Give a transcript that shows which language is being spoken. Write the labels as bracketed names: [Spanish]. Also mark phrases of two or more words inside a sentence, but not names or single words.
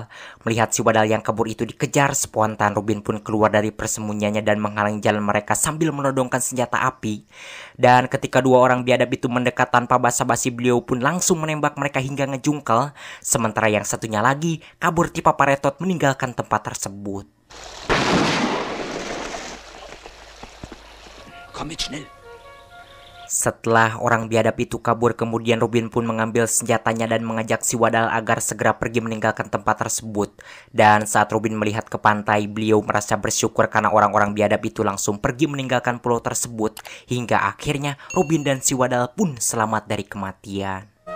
[Indonesian] Melihat si wadal yang kabur itu dikejar, spontan Robin pun keluar dari persembunyiannya dan menghalangi jalan mereka sambil menodongkan senjata api. Dan ketika dua orang biadab itu mendekat tanpa basa-basi, beliau pun langsung menembak mereka hingga ngejungkel. Sementara yang satunya lagi kabur tipe paretot meninggalkan tempat tersebut. [German] Komm mit schnell. [Indonesian] Setelah orang biadab itu kabur, kemudian Robin pun mengambil senjatanya dan mengajak si wadal agar segera pergi meninggalkan tempat tersebut. Dan saat Robin melihat ke pantai, beliau merasa bersyukur karena orang-orang biadab itu langsung pergi meninggalkan pulau tersebut. Hingga akhirnya Robin dan si wadal pun selamat dari kematian.